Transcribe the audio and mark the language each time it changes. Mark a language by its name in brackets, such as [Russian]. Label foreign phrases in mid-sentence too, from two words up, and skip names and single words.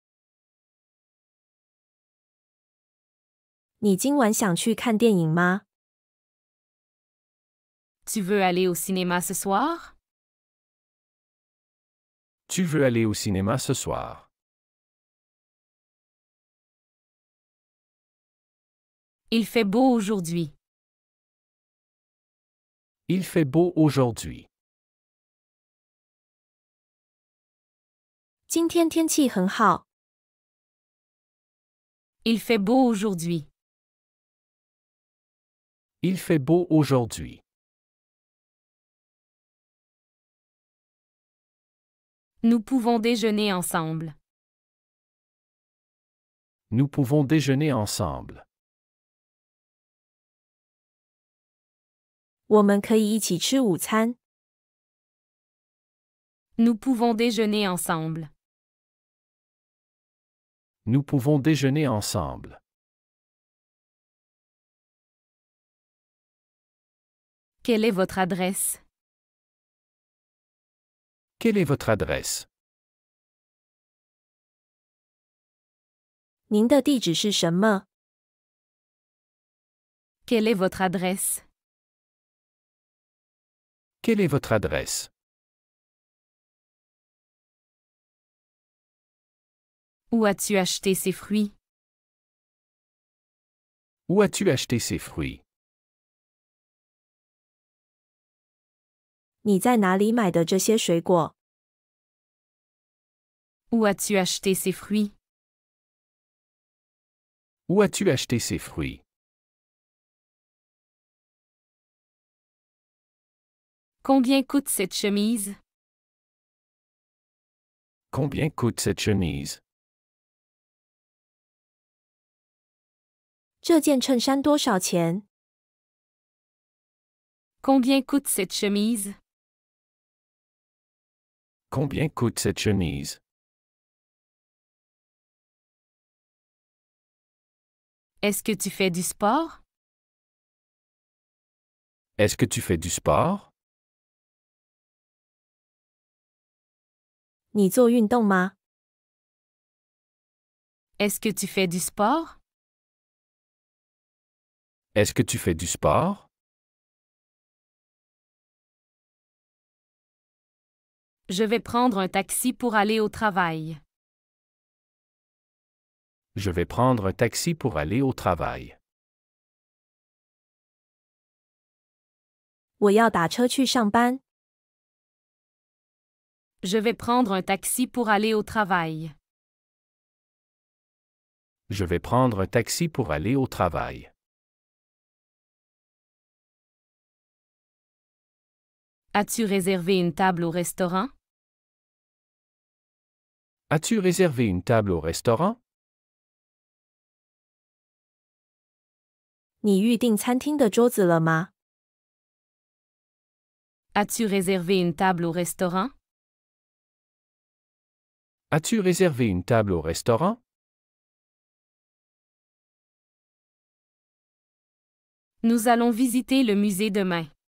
[Chinese] 你今晚想去看电影吗？ [French] Tu veux aller au cinéma ce soir? Tu veux aller au cinéma ce soir? Il fait beau aujourd'hui. Il fait beau aujourd'hui. [Chinese] 今天天气很好。 [French] Il fait beau aujourd'hui. Il fait beau aujourd'hui. Nous pouvons déjeuner ensemble. Nous pouvons déjeuner ensemble. [Chinese] 我们可以一起吃午餐。 [French] Nous pouvons déjeuner ensemble. Nous pouvons déjeuner ensemble. Quelle est votre adresse? Quelle est votre adresse? [Chinese] 您的地址是什么？ [French] Quelle est votre adresse? Quelle est votre adresse? Où as-tu acheté ces fruits? Où as-tu acheté ces fruits? [Chinese] 你在哪里买的这些水果？ [French] Où as-tu acheté ces fruits? Où as-tu acheté ces fruits? Combien coûte cette chemise? Combien coûte cette chemise? [Chinese] 这件衬衫多少钱？ [French] Combien coûte cette chemise? Combien coûte cette chemise? Est-ce que tu fais du sport? Est-ce que tu fais du sport? [Chinese] 你做运动吗？ [French] Est-ce que tu fais du sport? Est-ce que tu fais du sport? Je vais prendre un taxi pour aller au travail. Je vais prendre un taxi pour aller au travail. [Chinese] 我要打车去上班。 [French] Je vais prendre un taxi pour aller au travail. Je vais prendre un taxi pour aller au travail. As-tu réservé une table au restaurant? As-tu réservé une table au restaurant? [Chinese] 你预订餐厅的桌子了吗？ [French] As-tu réservé une table au restaurant? As-tu réservé une table au restaurant? Nous allons visiter le musée demain.